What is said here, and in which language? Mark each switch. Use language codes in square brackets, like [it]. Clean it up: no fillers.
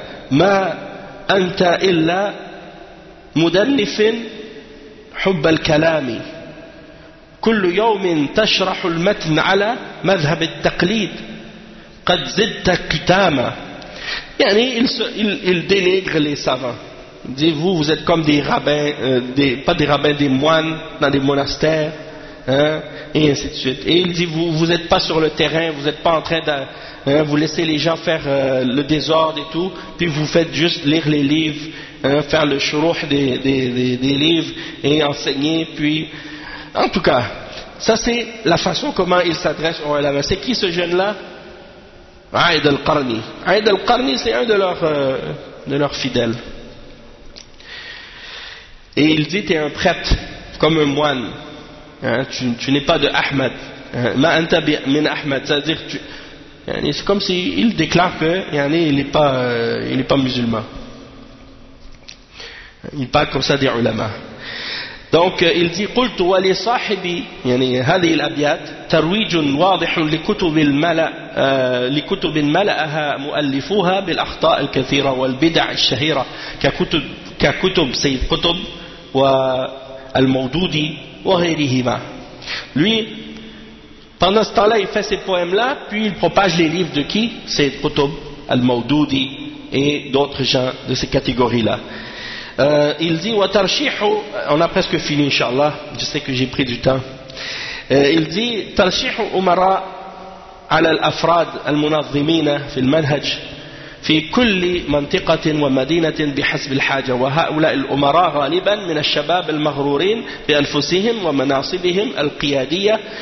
[ar] ما أنت إلا مدنف حب الكلام كل يوم تشرح المتن على مذهب التقليد قد زدت كتاما. [fr] يعني il dénigre les savants. Il dit, vous êtes comme des rabbins, pas des rabbins, des moines dans des monastères, hein, et ainsi de suite. Et il dit, vous êtes pas sur le terrain, vous êtes pas en train de, hein, vous laissez les gens faire le désordre et tout, puis vous faites juste lire les livres, hein, faire le shurouh des livres et enseigner, puis en tout cas, ça c'est la façon comment il s'adresse au ulama. C'est qui ce jeune-là? Aïd al-Qarni. Aïd al-Qarni, c'est un de leurs fidèles. Et il dit, t'es un prêtre, comme un moine. Hein, tu n'es pas de Ahmed. [ar] Ma anta min Ahmed. [fr] C'est-à-dire, c'est comme s'il déclare qu'il n'est pas musulman. Il parle comme ça des ulama. Donc il dit [ar] قلت ولصاحبي يعني هذه الأبيات ترويج واضح لكتب الملأ لكتب ملأها مؤلفوها بالأخطاء الكثيرة والبدع الشهيرة ككتب سيد قطب والمودودي وغيرهما. [fr] Lui, pendant ce temps-là, il fait ces poèmes-là, puis il propage les livres de qui? Sayyid Qutb, Al-Mawdoudi et d'autres gens de ces catégories-là. Il dit, وَتَرْشِيحُ On a presque fini, Inch'Allah, je sais que j'ai pris du temps. Il dit, [ar] تَرْشِيحُ أُمَرَا عَلَى الْأَفْرَادِ الْمُنَظِّمِينَ فِي الْمَنْهَجِ في كل منطقة ومدينة بحسب الحاجة وهؤلاء الأمراء غالبا من الشباب المغرورين بأنفسهم ومناصبهم القيادية